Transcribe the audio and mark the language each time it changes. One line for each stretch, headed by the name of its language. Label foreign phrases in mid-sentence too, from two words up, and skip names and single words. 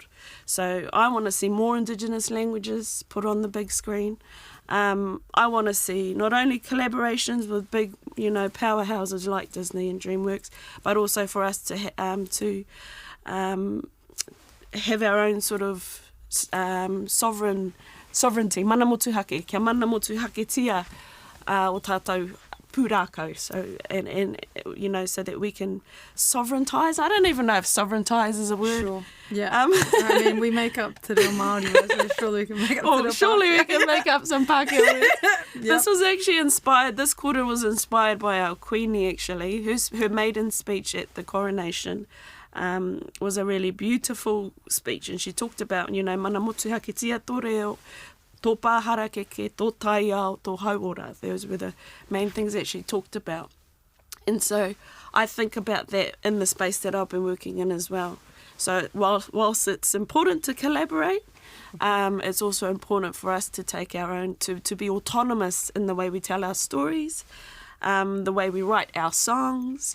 English: So I want to see more Indigenous languages put on the big screen. I want to see not only collaborations with big, powerhouses like Disney and DreamWorks, but also for us to have our own sort of sovereignty.
Māori: Mana motuhake, kia mana motuhake tia o tātou pūrākau.
English: So, and so that we can sovereigntize. I don't even know if sovereigntize is a word. Sure. Yeah. I mean, we make up Te Reo Māori words, so surely we can make up Te Reo surely Pākehā. we can make up some Pākehā words. Yep. This was actually inspired, this kōrero was inspired by our Queenie, actually, her maiden speech at the coronation. Was a really beautiful speech, and she talked about,
Māori: mana motuhake tia tō reo, tō pāhara keke, tō taiao, tō hauora.
English: Those were the main things that she talked about. And so I think about that in the space that I've been working in as well. So whilst it's important to collaborate, it's also important for us to take our own, to be autonomous in the way we tell our stories, the way we write our songs,